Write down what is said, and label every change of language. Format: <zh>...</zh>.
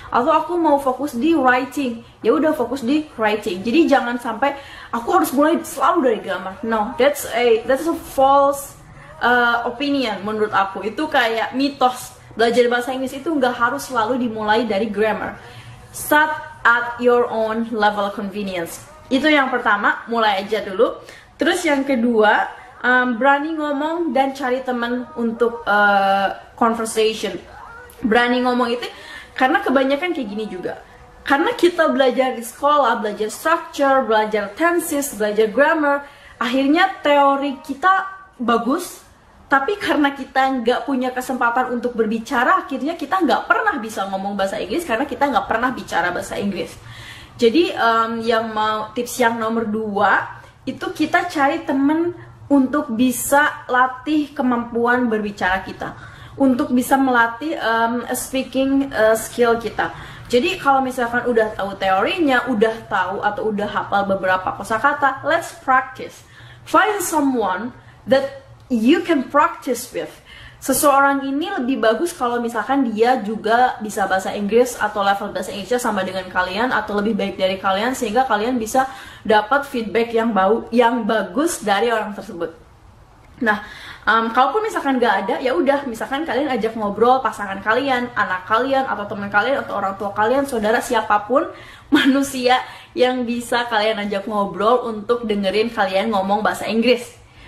<id>Atau aku mau fokus di writing, ya udah fokus di writing. Jadi jangan sampai aku harus mulai selalu dari grammar.</id> <en>No, that's a false opinion</en> <id>menurut aku. Itu kayak mitos. Belajar bahasa Inggris itu nggak harus selalu dimulai dari grammar.</id> <en>Start at your own level convenience.</en> <id>Itu yang pertama, mulai aja dulu. Terus yang kedua, berani ngomong dan cari teman untuk conversation. Berani ngomong itu karena kebanyakan kayak gini juga. Karena kita belajar di sekolah, belajar structure, belajar tenses, belajar grammar, akhirnya teori kita bagus, tapi karena kita nggak punya kesempatan untuk berbicara, akhirnya kita nggak pernah bisa ngomong bahasa Inggris karena kita nggak pernah bicara bahasa Inggris. Jadi tips yang nomor 2 itu kita cari temen untuk bisa latih kemampuan berbicara kita, untuk bisa melatih speaking skill kita. Jadi kalau misalkan udah tahu teorinya, udah tahu atau udah hafal beberapa kosakata,</id> <en>let's practice. Find someone that you can practice with.</en> <id>Seseorang ini lebih bagus kalau misalkan dia juga bisa bahasa Inggris atau level bahasa Inggrisnya sama dengan kalian atau lebih baik dari kalian, sehingga kalian bisa dapat feedback yang bagus dari orang tersebut. Nah, kalaupun misalkan nggak ada, ya udah, misalkan kalian ajak ngobrol pasangan kalian, anak kalian, atau teman kalian, atau orang tua kalian, saudara, siapapun manusia yang bisa kalian ajak ngobrol untuk dengerin kalian ngomong bahasa Inggris.</id>